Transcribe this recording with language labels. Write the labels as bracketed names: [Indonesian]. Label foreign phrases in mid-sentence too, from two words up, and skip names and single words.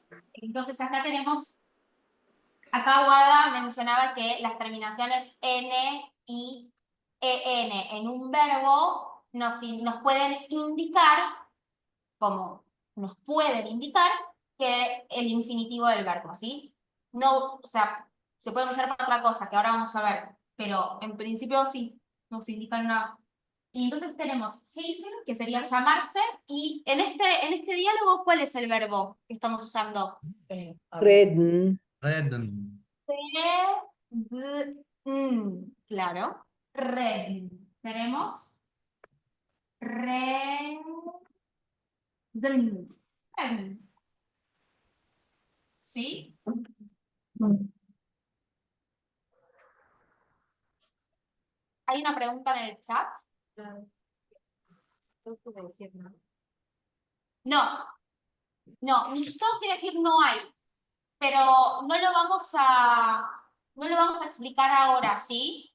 [Spanish] Entonces acá tenemos, acá Wada mencionaba que las terminaciones N y EN en un verbo nos pueden indicar, como nos pueden indicar que el infinitivo del verbo, ¿sí? No, o sea, se pueden usar para otra cosa, que ahora vamos a ver, pero en principio sí, nos indican una. Y entonces tenemos heißen, que sería llamarse, y en este diálogo, ¿cuál es el verbo que estamos usando? Reden. Reden. Claro. Reden. Tenemos reden. Reden. ¿Sí? ¿Hay una pregunta en el chat? No, nicht quiere decir no hay, pero no lo vamos a no lo vamos a explicar ahora, ¿sí?